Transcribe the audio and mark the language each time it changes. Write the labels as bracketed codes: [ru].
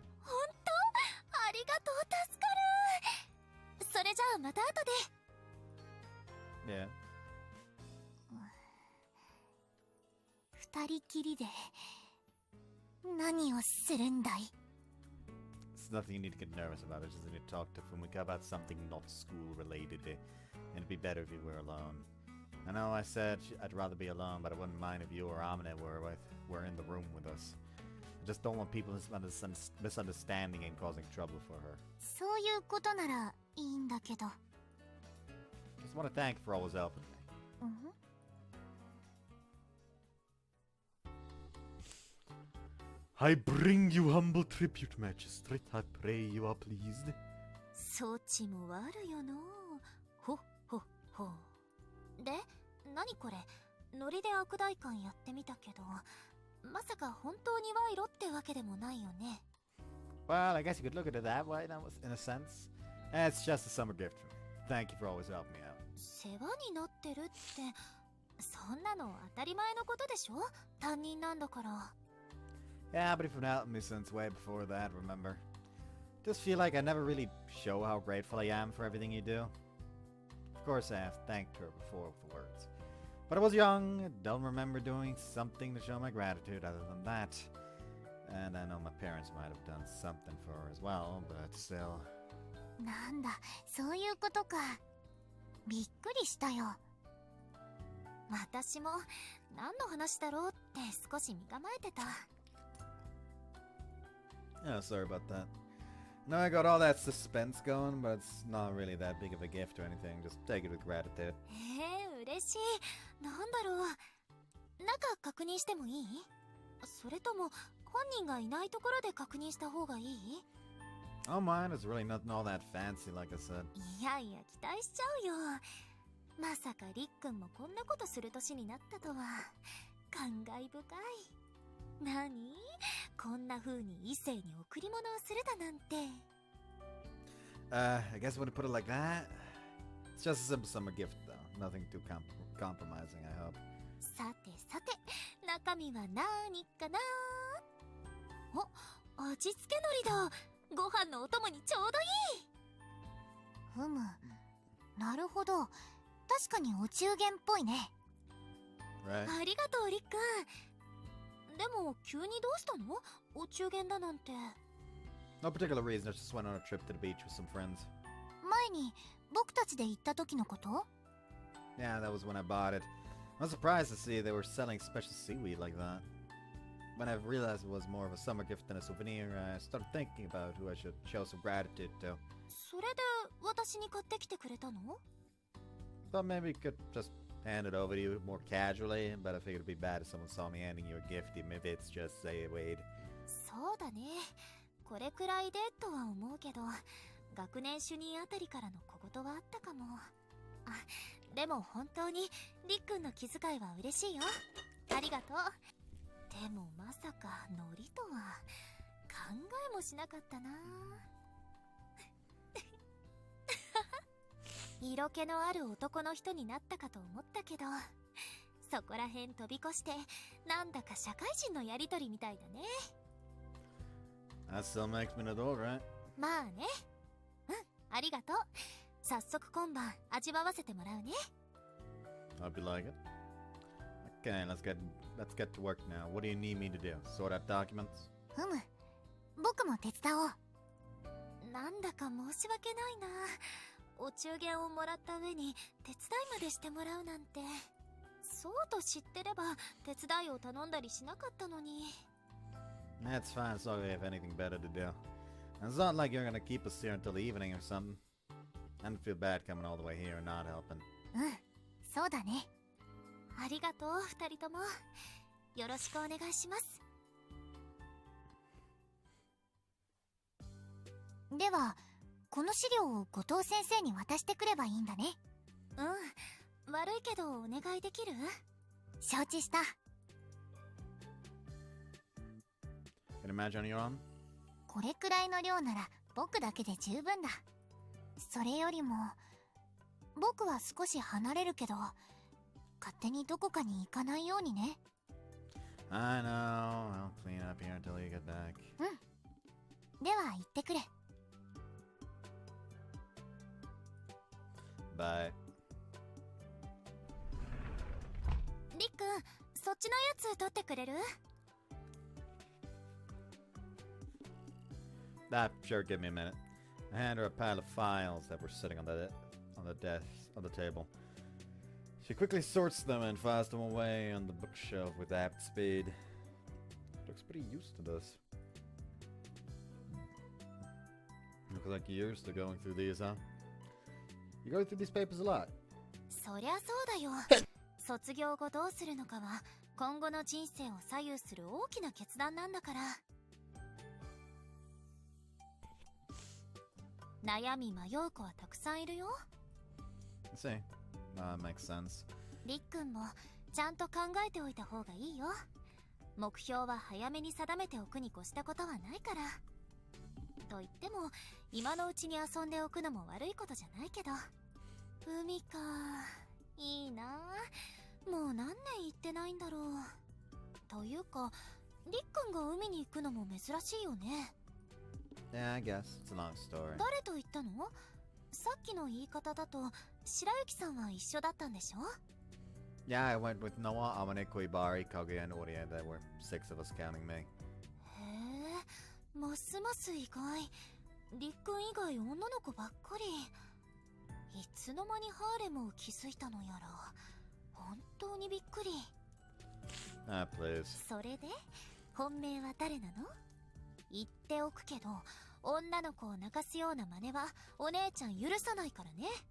[ja] ほんと？ありがとう、助かる。それじゃあまた後で。 [en] Yeah. [ja] 二人きりで何をするんだい？ [en] It's nothing you need to get nervous about. I just need to talk to Fumika about something not school related. And it'd be better if you were alone. I know I said I'd rather be alone, but I wouldn't mind if you or Amine were in the room with us. I just don't want people misunderstanding and causing trouble for her. [ja] そういうことならいいんだけど。 [en] Just want to thank you for always helping me. I bring you humble tribute, magistrate. I pray you are pleased. [ja] そちも悪よの。ほほ。で、何これ？ノリで悪代官やってみたけど、まさか本当に賄賂ってわけでもないよね。 [en] Well, I guess you could look at it that way, in a sense. It's just a summer gift from me. Thank you for always helping me out. [ja] 世話になってるって、そんなの当たり前のことでしょ？担任なんだから。 [en] Yeah, but you've been helping me since way before that, remember? Just feel like I never really show how grateful I am for everything you do. Of course, I have thanked her before with the words. But I was young, I don't remember doing something to show my gratitude other than that. And I know my parents might have done something for her as well, but still. [ja] なんだ、そういうことか。びっくりしたよ。私も何の話だろうって少し身構えてた。 [en] Yeah, sorry about that. Now I got all that suspense going, but it's not really that big of a gift or anything. Just take it with gratitude. [ja] 嬉しい。なんだろう。中確認してもいい？それとも本人がいないところで確認した方がいい？ [en] Oh, mine is really nothing all that fancy, like I said. [ja] いやいや、期待しちゃうよ。まさかりっくんもこんなことする年になったとは。感慨深い。何？こんな風に異性に贈り物をするだなんて。 [en] I guess when you put it like that, it's just a simple summer gift though. Nothing too compromising, I hope. [ja] さてさて、中身は何かな。お、味付け海苔だ。ご飯のお供にちょうどいい。ふむ、なるほど。確かにお中元っぽいね。 [en] Right? [ja] ありがとう、りっくん。でも急にどうしたの？お中元だなんて。 [en] No particular reason, I just went on a trip to the beach with some friends. [ja] 前に僕たちで行った時のこと？ [en] Yeah, that was when I bought it. I was surprised to see they were selling special seaweed like that. When I realized it was more of a summer gift than a souvenir, I started thinking about who I should show some gratitude to. [ja] それで私に買ってきてくれたの？ [en] Thought maybe you could just hand it over to you more casually, but I figured it'd be bad if someone saw me handing you a gift, even if it's just seaweed. [ja] そうだね。これくらいでとは思うけど、学年主任あたりからの小言はあったかも。あ、でも本当にりっくんの気遣いは嬉しいよ。ありがとう。でもまさか海苔とは考えもしなかったな。色気のある男の人になったかと思ったけど、そこらへん飛び越してなんだか社会人のやりとりみたいだね。 [en] That still makes me an adult, right? [ja] まあね。うん、ありがとう。早速今晩味わわせてもらうね。 [en] Hope you like it. Okay, let's get to work now. What do you need me to do? Sort out documents? [ja] ふむ、僕も手伝おう。なんだか申し訳ないな。お中元をもらった上に手伝いまでしてもらうなんて。そうと知ってれば手伝いを頼んだりしなかったのに。 [en] That's fine, as long as we have anything better to do. And it's not like you're gonna keep us here until the evening or something. I don't feel bad coming all the way here and not helping. [ja] うん、そうだね。ありがとう、二人とも。よろしくお願いします。では、この資料を後藤先生に渡してくればいいんだね。うん、悪いけどお願いできる？承知した。 [en] Can you imagine on your own? [ja] これくらいの量なら僕だけで十分だ。それよりも、僕は少し離れるけど、勝手にどこかに行かないようにね。 [en] I know. I'll clean up here until you get back. [ja] うん。では行ってくれ。 [en] Bye. [ja] りっくん、そっちのやつ取ってくれる？ [en] Ah, sure, give me a minute. I hand her a pile of files that were sitting on the table. She quickly sorts them and files them away on the bookshelf with apt speed. Looks pretty used to this. Looks like you're used to going through these, huh? You go through these papers a lot. [ja] そりゃそうだよ。卒業後どうするのかは今後の人生を左右する大きな決断なんだから。悩み迷う子はたくさんいるよ。 [en] See, makes sense. [ja] りっくんもちゃんと考えておいた方がいいよ。目標は早めに定めておくに越したことはないから。と言っても今のうちに遊んでおくのも悪いことじゃないけど。海か、いいな。もう何年行ってないんだろう。というかりっくんが海に行くのも珍しいよね。 [en] Yeah, I guess. It's a long story. [ja] 誰と行ったの？さっきの言い方だと白雪さんは一緒だったんでしょ？ [en] Yeah, I went with Noah, Amane, Koibari, Kage, and Oria. There were 6 of us counting me. [ja] へえ、ますます意外。りっくん以外女の子ばっかり。いつの間にハーレムを築いたのやら。本当にびっくり。 [en] Ah, please. [ja] それで本命は誰なの？言っておくけど女の子を泣かすような真似はお姉ちゃん許さないからね。